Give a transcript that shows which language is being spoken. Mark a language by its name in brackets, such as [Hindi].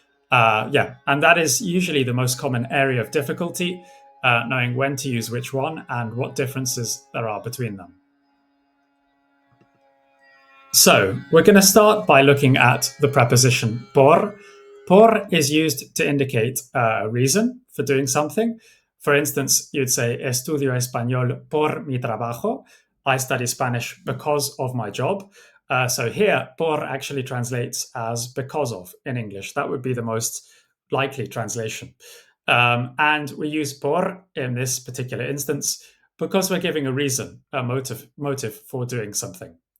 [English] And that is usually the most common area of difficulty, knowing when to use which one and what differences there are between them. So we're going to start by looking at the preposition por. Por is used to indicate a reason for doing something. For instance, you'd say, [Spanish] estudio español por mi trabajo. [English] I study Spanish because of my job. So here, por actually translates as because of in English. That would be the most likely translation. And we use por in this particular instance because we're giving a reason, a motive for doing something.